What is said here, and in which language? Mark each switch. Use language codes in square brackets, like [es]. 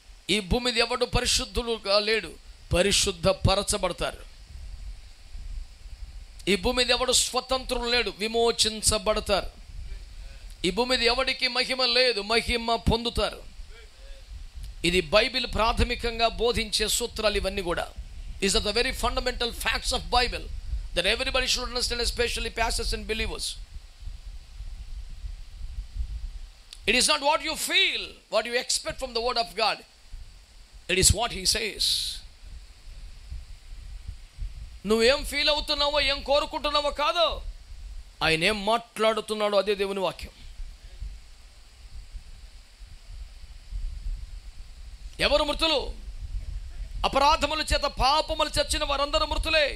[te] ఈ భూమి మీద ఎవడు పరిశుద్ధులుగా లేడు, పరిశుద్ధ పరచబడతారు. ఈ భూమి మీద ఎవడు స్వతంత్రులు లేడు, విమోచించబడతారు. ఈ భూమి మీద ఎవడికి మహిమ లేదు, మహిమ పొందుతారు. ఇది బైబిల్ ప్రాథమికంగా బోధించే సూత్రాలు ఇవన్నీ కూడా. [en] These are the very fundamental facts of Bible that everybody should understand, especially pastors and believers. It is not what you feel, what you expect from the word of God. It is what he says. [te] నువ్వేం feel అవుతున్నావో, ఏం కోరుకుంటున్నావో కాదు, ఆయన ఏం మాట్లాడుతున్నాడో అదే దేవుని వాక్యం. ఎవరు మృతులు? అపరాధముల చేత పాపములు చచ్చిన వారందరూ మృతులే.